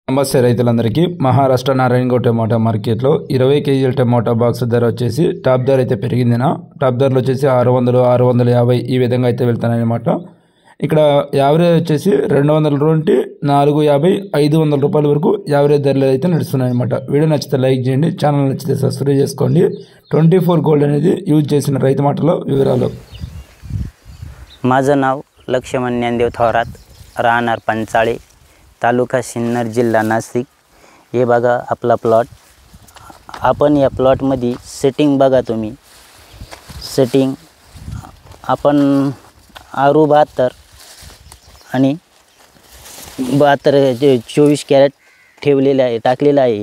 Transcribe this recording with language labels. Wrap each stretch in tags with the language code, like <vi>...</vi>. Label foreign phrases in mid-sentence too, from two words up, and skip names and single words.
<te>నమస్తే రైతులందరికీ మహారాష్ట్ర నారాయణగౌడ్ టమాటా మార్కెట్లో 20 కేజీల టమాటా బాక్స్ ధర వచ్చేసి టాప్ ధర అయితే పెరిగిందినా టాప్ ధరలు వచ్చేసి 600 650 ఈ విధంగా అయితే వెళ్తున్నాయన్నమాట। ఇక్కడ యావరేజ్ వచ్చేసి 200 నుండి 450 500 రూపాయల వరకు యావరేజ్ ధరలు అయితే నడుస్తున్నాయన్నమాట। వీడియో నచ్చితే లైక్ చేయండి, ఛానల్ నచ్చితే సబ్స్క్రైబ్ చేసుకోండి। 24 గోల్డ్ అనేది యూజ్ చేసిన రైతు మాటలో వివరాలు।</te> <mr>माझं नाव लक्ष्मण ज्ञानदेव थोरात, राहणार पंचाळे, तालुका सिन्नर, जिल्हा नाशिक। हे बघा आपला प्लॉट। आपण या प्लॉटमध्ये सेटिंग बघा तुम्ही। सेटिंग आपण आरू 72 आणि 72 24 कॅरेट ठेवलेले आहे, टाकलेलं आहे।</mr>